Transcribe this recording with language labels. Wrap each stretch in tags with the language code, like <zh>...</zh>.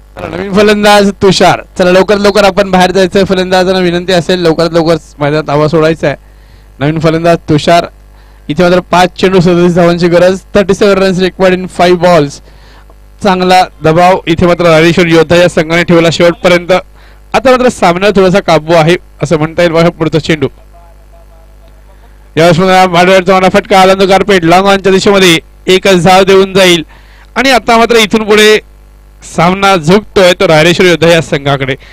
<mr>नवीन फलंदाज तुषार चला लवकरात लवकर आपण बाहेर जायचंय फलंदाजांना विनंती असेल लवकरात लवकर मैदानात आवाज सोडायचा आहे नवीन फलंदाज तुषार इथे मात्र 5 चेंडू 37 धावांची गरज.</mr> <en>37 runs required in 5 balls.</en> <mr>चांगला दबाव इथे मात्र रायरेश्वर योद्धा या संघाने ठेवला शेवटपर्यंत. आता मात्र सामन्यावर थोडासा काबू आहे असं म्हणता येईल. बघा पुढचा चेंडू. यावेळेस फटका आला गारपेट लॉंग ऑनच्या दिशेमध्ये एकच धाव देऊन जाईल. आणि आता मात्र इथून पुढे सामना झुकतोय तो रायरेश्वर योद्धा या संघाकडे.</mr>